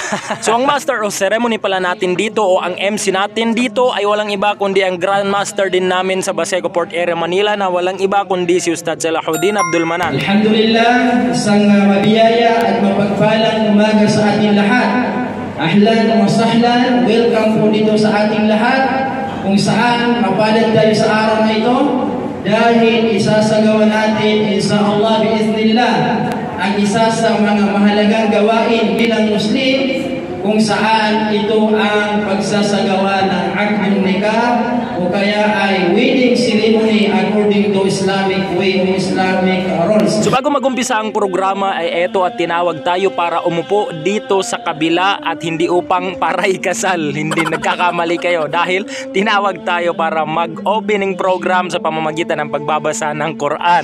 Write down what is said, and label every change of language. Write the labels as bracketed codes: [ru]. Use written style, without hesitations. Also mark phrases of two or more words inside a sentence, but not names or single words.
[tl] So ang [en] master of ceremony [tl] pala natin dito o ang MC natin dito ay walang iba kundi ang Grandmaster din namin sa Baseco Port Area Manila na walang iba kundi si Ustad Jalaluddin Abdul Manan. Alhamdulillah, isang mabiyaya at mapagpalang umaga sa ating lahat. [ar] أهلا وسهلا, [tl] welcome po dito sa ating lahat kung saan mapalad tayo sa araw na ito dahil isasagawa natin [ar] إن شاء الله بإذن الله [tl] ang isa sa mga mahalagang gawain bilang Muslim kung saan ito ang pagsasagawa ng [ar] عقد النكاح [tl] o kaya ay [en] wedding ceremony according to Islamic way [tl] o [en] Islamic rules. [tl] So bago magumpisa ang programa ay eto at tinawag tayo para umupo dito sa kabila at hindi upang para ikasal. Hindi nagkakamali kayo dahil tinawag tayo para mag- [en] opening program [tl] sa pamamagitan ng pagbabasa ng Quran.